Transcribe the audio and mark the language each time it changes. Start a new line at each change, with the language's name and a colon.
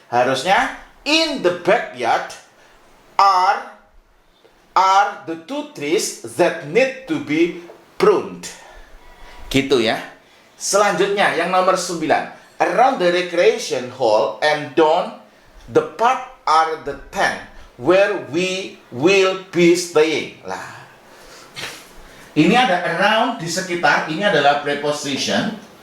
English: Harusnya in the backyard are the two trees that need to be pruned.
Indonesian: Gitu ya. Selanjutnya yang nomor 9.
English: Around the recreation hall and down the path are the tent where we will be staying.
Indonesian: Lah. Ini ada around, di sekitar, ini adalah preposition.